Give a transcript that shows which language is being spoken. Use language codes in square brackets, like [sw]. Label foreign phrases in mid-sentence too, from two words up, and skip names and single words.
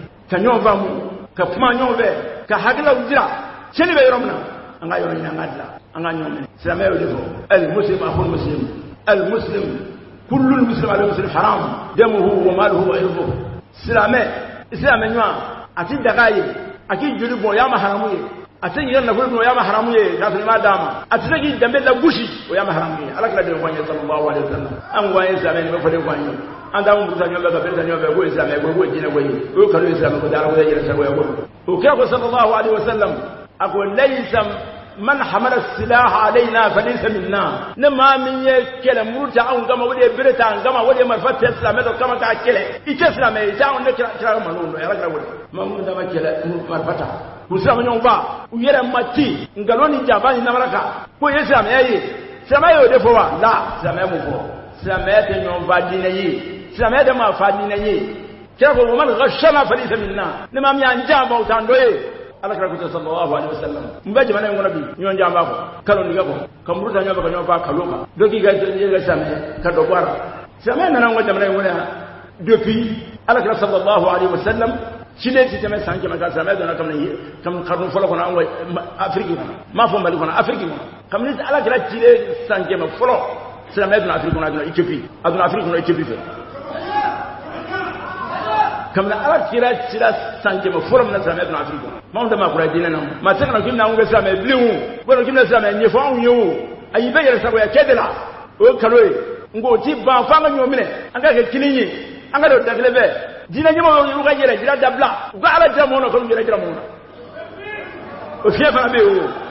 [bm] ka ɲɔgɔn faamu ka kuma ɲɔgɔn fɛ ka hakililaw jira cɛnni bɛ yɔrɔ min na an ka yɔrɔ ɲini an ka dilan an ka ɲɔgɔn minɛ silamɛya y'o de fɔ [ar] المسلم أخو المسلم، المسلم كل المسلم على المسلم حرام دمه وماله وعرضه [bm] silamɛ ɲɔgɔn a ti daga ye a k'i joli bɔn o y'a ma haramu ye a tɛ yɛrɛ nafolo dun o y'a ma haramu ye k'a sɔrɔ i m'a d'a ma a tɛ se k'i danbe lagosi o y'a ma haramu ye ala kira de ko an ye [ar] صلى الله عليه وسلم [bm] an ko an ye silamɛ nin bɛ fɔ de ko an ye an t'an muruta ɲɔgɔn fɛ ka bereta ɲɔgɔn fɛ k'o ye silamɛ ko ye diinɛ ko ye o ye kalo ye silamɛ ko ala ko yɛrɛ sagoya ko o kira ko [ar] صلى الله عليه وسلم [bm] a ko [ar] ليس من حمل السلاح علينا فليس منا [bm] ne maa min ye kɛlɛ muruta anw kama o de ye bereta an kama o de ye marifa tɛ silamɛ dɔ kama k'a kɛlɛ i tɛ silamɛ ye i tɛ anw ne kira manu dɔn ala kira ko maa minnu dama kɛlɛ marifa ta u silamɛɲɔgɔn ba u yɛrɛ ma ci nkalon ni jaba ni namaraka ko ye silamɛya ye silamɛya y'o de fɔ wa la silamɛya m'o fɔ silamɛya tɛ ɲɔgɔn fa diinɛ ye silamɛya tɛ maa fa diinɛ ye kira ko [ar] ومن غشنا فليس منا [bm] ne maa min y'an janfa o t'an dɔ ye ala kira ko [ar] صلى الله عليه وسلم [bm] n bɛ jamana in kɔnɔ bi ɲɔgɔn janfa kɔ kalo nige kɔ ka muruta ɲɔgɔn fɛ ka ɲɔgɔn fa kalo kan dɔ k'i ka silamɛya ka dɔ bɔ a la silamɛya nana an ka jamana in kɔnɔ yan depuis ala kira [ar] صلى الله عليه وسلم [bm] Chile ti tɛmɛ san kɛmɛ ka silamɛya donna kabini karnu fɔlɔ kɔnɔ an ka Afrique kɔnɔ m'a fɔ Mali kɔnɔ Afrique kɔnɔ kabini ala kɛra Chile san kɛmɛ fɔlɔ silamɛya donna Afrique kɔnɔ a donna Éthiopie a donna Afrique kɔnɔ Éthiopie fɛ kabini ala kɛra Chile san kɛmɛ fɔlɔ min na silamɛya donna Afrique kɔnɔ maa tɛ maa kura diinɛ na maa tɛ ka na k'i bɛna anw kɛ silamɛ bilen o walima k'i bɛna silamɛ ɲɛfɔ anw ye o ayi bɛɛ yɛrɛ sagoya kɛ de la o ye kalo ye nka o ti ban fo an ka ɲɔgɔn minɛ an ka kɛ kelen ye an ka don da kelen fɛ diinɛ ɲɛmɔgɔw y'u ka yɛrɛ jira dabila u ka ala jira mɔgɔw na k'olu yɛrɛ jira mɔgɔw na o fiɲɛ fana bɛ yen o